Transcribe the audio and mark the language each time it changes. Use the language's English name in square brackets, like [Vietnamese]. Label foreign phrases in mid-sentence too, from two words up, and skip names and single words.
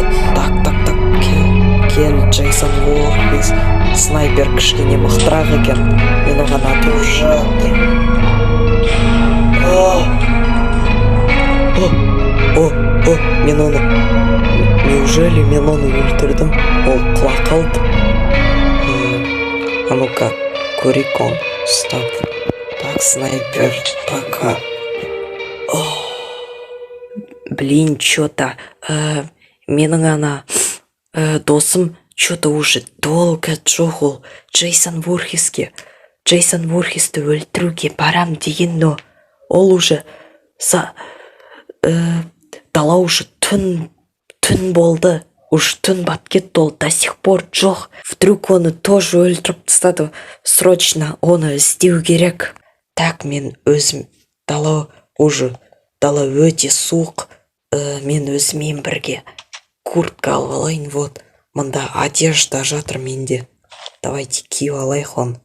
[Kazakh] Так. Кел, Джейсон Вурхис. Снайпер кішкене мықтырақ екен. Мен оған атып жатыр. Мен оны... Неужели мен оны өлтірдім? Ол құлақ қалды. [Russian] А ну-ка, [Kazakh] көрейік он. Стоп. [Russian] Так, снайпер, пока. Блин, чё-то... [Kazakh] Менің ана... досым [Russian] чё-то уже долго [Kazakh] жоқ ол Джейсон Вурхисті өлтіруге барам деген, но ол уже... Дала уже түн болды. Уж түн бат кетті, ол [Russian] до сих пор [Kazakh] жоқ. Вдруг оны тоже өлтіріп тастады. Срочно оны іздеу керек. Так, мен өзім... Дала өте суық. Мен өзімен бірге куртка алып алайын. Вот, мында одежда жатыр менде. Давайте киіп алайық оны.